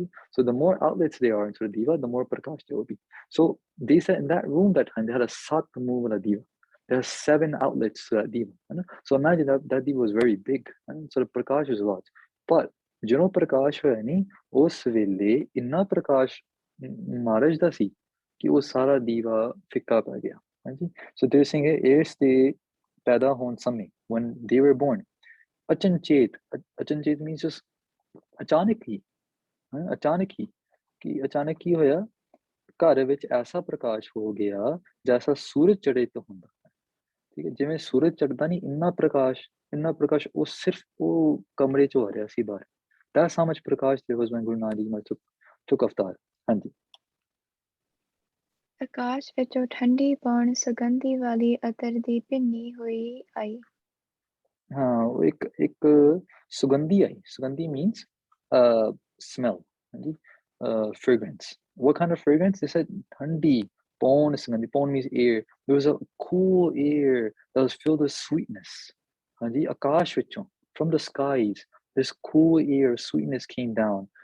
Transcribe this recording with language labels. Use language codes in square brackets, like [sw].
[en] So the more outlets there are into the diva, the more prakash there will be. So they said in that room that time they had a 7 move on a diva. There are 7 outlets to that diva. So imagine that diva was very big, so the prakash is a lot. [pa] But ਜਦੋਂ ਪ੍ਰਕਾਸ਼ ਹੋਇਆ ਨਹੀਂ, ਉਸ ਵੇਲੇ ਇੰਨਾ ਪ੍ਰਕਾਸ਼ ਮਹਾਰਾਜ ਦਾ ਸੀ ਕਿ ਉਹ ਸਾਰਾ ਦੀਵਾ ਫਿੱਕਾ ਪੈ ਗਿਆ। ਹਾਂਜੀ, ਸੋ [en] they're saying [pa] ਇਸ ਦੇ ਪੈਦਾ ਹੋਣ ਸਮੇਂ, [en] when they were born, [pa] ਅਚਨਚੇਤ [en] means just [pa] ਅਚਾਨਕ ਹੀ, ਕਿ ਅਚਾਨਕ ਕੀ ਹੋਇਆ, ਘਰ ਵਿੱਚ ਐਸਾ ਪ੍ਰਕਾਸ਼ ਹੋ ਗਿਆ ਜੈਸਾ ਸੂਰਜ ਚੜ੍ਹੇ ਤੋਂ ਹੁੰਦਾ ਹੈ। ਠੀਕ ਹੈ, ਜਿਵੇਂ ਸੂਰਜ ਚੜ੍ਹਦਾ ਨਹੀਂ, ਇੰਨਾ ਪ੍ਰਕਾਸ਼ ਉਹ ਸਿਰਫ ਉਹ ਕਮਰੇ ਚੋਂ ਆ ਰਿਹਾ ਸੀ ਬਾਹਰ। [en] That's how much prakash there was when Guru Nanak Dev Ji took avatar. [pa] ਹਾਂਜੀ, ਆਕਾਸ਼ ਵਿੱਚੋਂ ਠੰਡੀ ਪੌਣ ਸੁਗੰਧੀ ਵਾਲੀ ਅਤਰ ਦੀ ਭਿੰਨੀ ਹੋਈ ਆਈ। ਹਾਂ, ਉਹ ਇੱਕ ਸੁਗੰਧੀ ਆਈ। [en] ਸੁਗੰਧੀ means smell, ਹਾਂਜੀ, fragrance. What kind of fragrance? They said [pa] ਠੰਡੀ ਪੌਣ ਸੁਗੰਧੀ, [en] ਪੌਣ means air. There was a cool air that was filled with sweetness. ਹਾਂਜੀ, [pa] ਆਕਾਸ਼ ਵਿੱਚੋਂ, [en] from the skies, this cool air, sweetness came down.